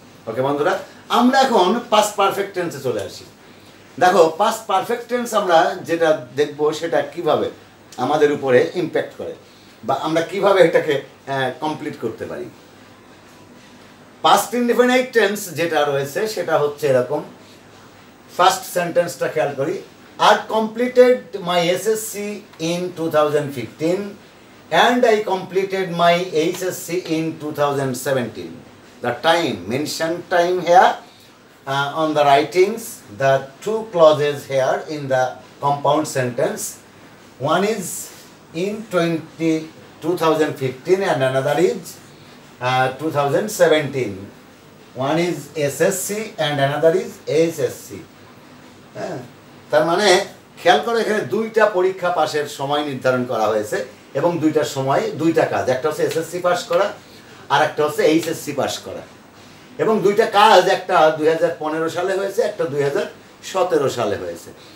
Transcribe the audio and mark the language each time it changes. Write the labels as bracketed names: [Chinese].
[Bangla] ওকে বন্ধুরা, আমরা এখন পাস্ট পারফেক্ট টেন্সে চলে আসি। দেখো, পাস্ট পারফেক্ট টেন্স আমরা যেটা দেখবো সেটা কিভাবে আমাদের উপরে ইম্প্যাক্ট করে বা আমরা কিভাবে এটাকে কমপ্লিট করতে পারি। পাস্ট ইনডিফিনাইট টেন্স যেটা রয়েছে সেটা হচ্ছে এরকম। ফার্স্ট সেন্টেন্সটা খেয়াল করি, [English] I completed my SSC in 2015 and I completed my HSC in 2017. The time, mention time here on the writings, the two clauses here in the compound sentence. One is in 2015 and another is 2017. One is SSC and another is HSC. [Bangla] তার মানে খেয়াল করো, এখানে দুইটা পরীক্ষা পাশের সময় নির্ধারণ করা হয়েছে এবং দুইটার সময় দুইটা কাজ, একটা হচ্ছে এসএসসি পাস করা আর একটা হচ্ছে এইচএসসি পাস করা। এবং দুইটা কাজ, একটা 2015 সালে হয়েছে, একটা 2017 সালে হয়েছে।